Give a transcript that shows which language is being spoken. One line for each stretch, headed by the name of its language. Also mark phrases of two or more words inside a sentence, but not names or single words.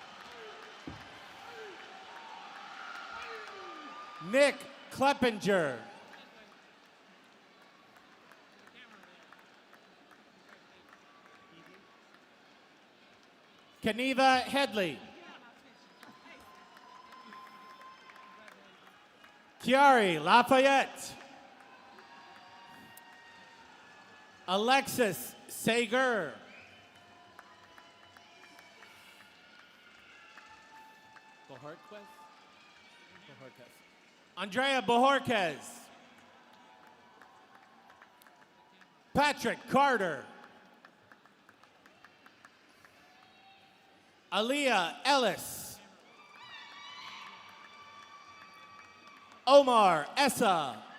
English: Nick Kleppinger. Keneva Headley. Kiari Lafayette. Alexis Sager. Andrea Bojorquez. Patrick Carter. Aaliyah Ellis. Omar Essa.